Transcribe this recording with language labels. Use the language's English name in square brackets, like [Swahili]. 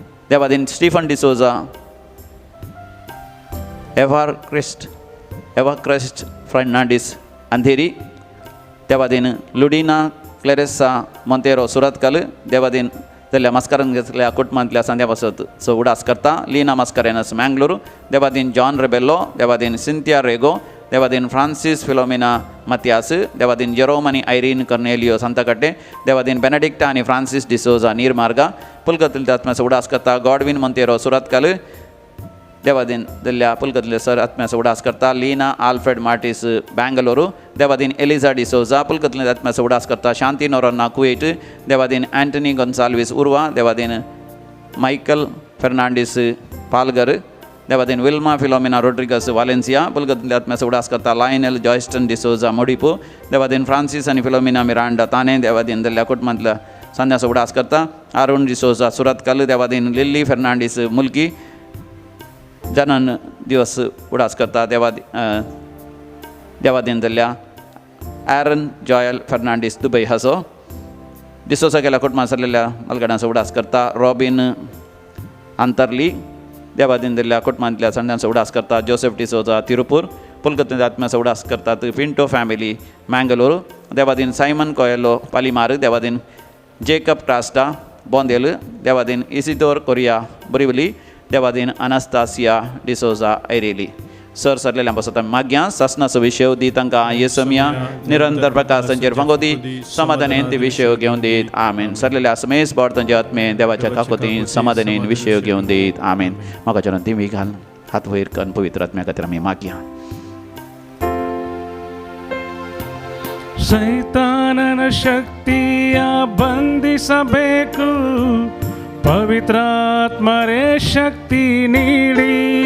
[Konkani] देवादीन स्टीफन डिसोजा, एवाक्रिस्ट फेर्नांडीस अंधेरी. देवादीन लुडिना क्लेरेसा मोंतेरो सुरतकल. देवादीन जाल्ल्या मास्कारान घेतल्या कुटुंबांतल्या सांद्या पासत उडास करता. लिना मास्कारेनस मँगलोर. देवादीन जॉन रेबेल्लो. देवादीन सिंथिया रेगो. Devadin Francis Philomena Mathias. Devadin जेरोम आनी आयरीन कर्नेलियो सांताकट्टे. देवादीन बेनेडिक्टा आनी फ्रांसीस डिसोजा नीरमार्गा. पुलगतींतल्या आत्म्याचो उडास करता गॉडविन मोंतेरो सुरतकल. देवादीन जाल्ल्या पुलगतींतल्या सर आत्म्याचो उडास करता लीना आल्फ्रेड मार्टिस बँगलोरू. देवादीन एलिझा डिसोजा. पुलगतींतल्या आत्म्याचो उडास करता शांती नोरोना कुवेट. देवादीन अँटनी गोन्साल्वीस उर्वा. देवादीन मायकल फेर्नांडीस पालगर. Devadin Wilma Philomena Rodrigues Valencia. पुलगतींतल्या आत्म्याचो उडास करता लायनल जॉयस्टन डिसोजा मोडिपो. देवादीन फ्रांसीस आनी फिलोमिना मिरांडा ताने. देवादीन जाल्ल्या कुटुंबांतल्या सांद्याचो उडास करता अरुण डिसोजा सुरतकल. देवादीन लिल्ली फेर्नांडीस मुल्की जनन दिवस उडास करता. देवादीन जाल्ल्या ॲरन जॉयल फेर्नांडीस दुबय हाचो. डिसोजा गेल्या कुटुंबांत सरलेल्या मलगड्यांचो उडास करता रॉबिन आंतरली. देवादीन जाल्ल्या कुटुंबांतल्या सांड्यांचो उडास करता जोसेफ डिसोजा तिरुपूर. पुलगतींतल्या आत्म्याचो उडास करतात पिंटो फॅमिली मँगलोर. देवादीन सायमन कोयेलो पालिमार. देवादीन जेकब क्रास्टा बोंदेल. Devadin Isidore Korea Borivali. देवादीन अनास्तासिया डिसोजा ऐरेली. सर सरलेल्या पासत आमी मागया. सासनाचो विशय दी तांकां येसोमिया. निरंतर प्रकाश तांचेर फांगो दी. समाधानेन ते विशय घेवन दीत. आमेन. सरलेल्या समेस बोड तांचे आत्मे देवाच्या काकोतीन समाधानेन विशय घेवन दीत. आमेन. म्हाका चरण दिवी घाल. हात वयर करून पवित्र आत्म्या खातीर आमी मागया. [Kannada] ಸೈತಾನನ ಶಕ್ತಿಯ ಬಂಧಿಸಬೇಕು, ಪವಿತ್ರಾತ್ಮರೇ ಶಕ್ತಿ ನೀಡಿ.